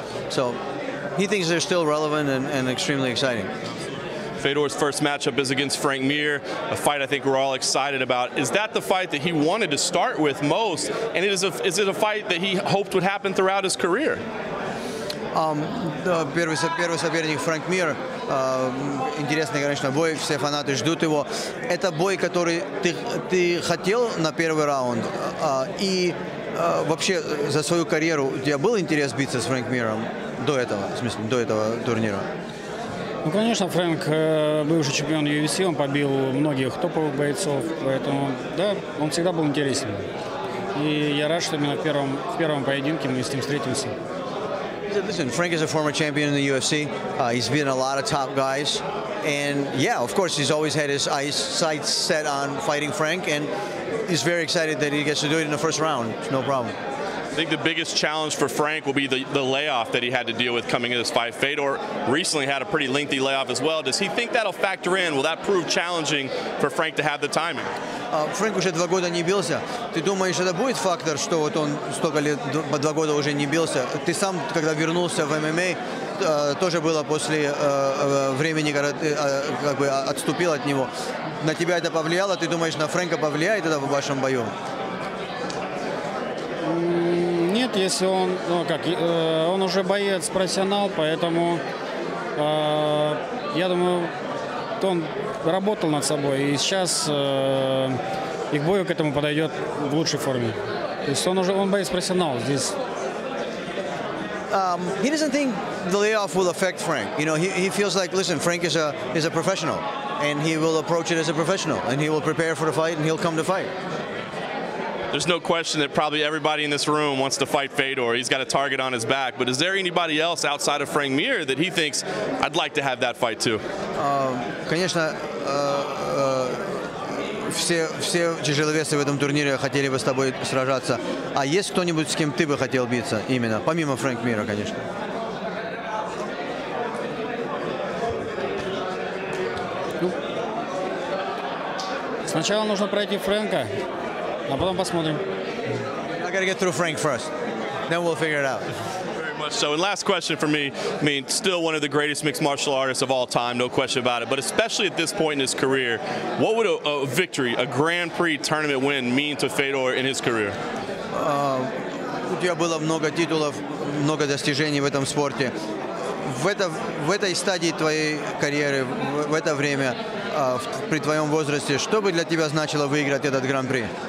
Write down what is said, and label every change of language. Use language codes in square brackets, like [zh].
[en] So he thinks they're still relevant and extremely exciting. Fedor's first matchup is against Frank Mir, a fight I think we're all excited about. Is that the fight that he wanted to start with most? And is it a fight that he hoped would happen throughout his career? [ru] Первый соперник Фрэнк Мир. Интересный, конечно, бой. Все фанаты ждут его. Это бой, который ты хотел на первый раунд. И вообще за свою карьеру у тебя был интерес биться с Фрэнк Миром до этого турнира? Ну, конечно, Фрэнк, бывший чемпион UFC, он побил многих топовых бойцов, поэтому, да, он всегда был интересен. И я рад, что именно в первом поединке мы с ним встретимся. [en] Listen, Frank is a former champion in the UFC. He's been a lot of top guys. And, yeah, of course, he's always had his sights set on fighting Frank, and he's very excited that he gets to do it in the first round. No problem. I think the biggest challenge for Frank will be the layoff that he had to deal with coming into this fight. Fedor recently had a pretty lengthy layoff as well. Does he think that'll factor in? Will that prove challenging for Frank to have the timing? [ru] Фрэнк уже 2 года не бился. Ты думаешь, это будет фактор, что вот он столько лет, по 2 года уже не бился? Ты сам, когда вернулся в ММА, тоже было после времени, когда ты как бы отступил от него. На тебя это повлияло? Ты думаешь, на Фрэнка повлияет это в вашем бою? Нет, если он, он уже боец-профессионал, поэтому я думаю, он работал над собой, и сейчас и к бою к этому подойдет в лучшей форме. То есть он боец-профессионал здесь. [en] He doesn't think the layoff will affect Frank. He feels like, listen, Frank is a professional, and he will approach it as a professional, and he will prepare for the fight, and he'll come to fight. There's no question that probably everybody in this room wants to fight Fedor. He's got a target on his back. But is there anybody else outside of Frank Mir that he thinks, I'd like to have that fight too? [ru] Конечно, все тяжеловесы в этом турнире хотели бы с тобой сражаться. А есть кто-нибудь, с кем ты бы хотел биться именно? Помимо Фрэнк Мира, конечно. Сначала нужно пройти Фрэнка, а потом посмотрим. [en] I gotta get through Frank first. Then we'll figure it out. Very much so. And last question for me. I mean, still one of the greatest mixed martial artists of all time, no question about it. But especially at this point in his career, what would a victory, a Grand Prix tournament win mean to Fedor in his career? [ru] У тебя было много титулов, много достижений в этом спорте. В этой стадии твоей карьеры, в это время, при твоем возрасте, что бы для тебя значило выиграть этот Гран-при?